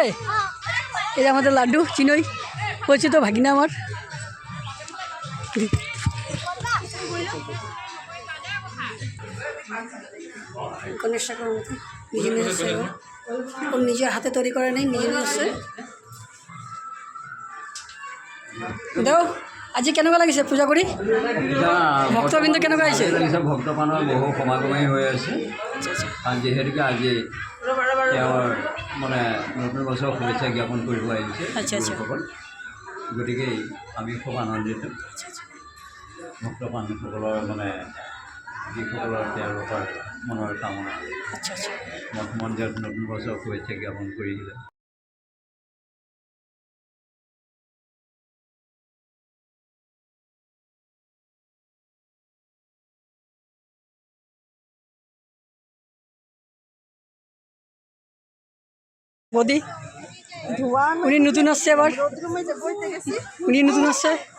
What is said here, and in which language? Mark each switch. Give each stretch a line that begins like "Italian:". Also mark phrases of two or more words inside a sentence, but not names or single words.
Bangla: এই যে আমাদের লাড্ডু চিনই বলছি তো, ভাগিনা আমার। গণেশ ঠাকুর নিজে আসছে, ওর নিজের হাতে তৈরি করে নেই, নিজে আসছে।
Assamese: দেও আজি কেনেকুৱা লাগিছে পূজা কৰি? ভক্তবৃন্দ কেনেকুৱা আহিছে? ভক্তপ্ৰাণৰ বহু সমাগমেই হৈ আছে, কাৰণ যিহেতুকে আজি তেওঁৰ মানে নতুন বছৰ শুভেচ্ছা জ্ঞাপন কৰিব আহিছে লোকসকল, গতিকে আমি খুব আনন্দিত। ভক্তপ্ৰাণসকলৰ মানে যিসকলৰ তেওঁলোকৰ মনৰ কামনা মঠ মন্দিৰত নতুন বছৰ শুভেচ্ছা জ্ঞাপন কৰিলে।
Bangla: বদি উনি নতুন আসছে, এবার উনি নতুন আসছে।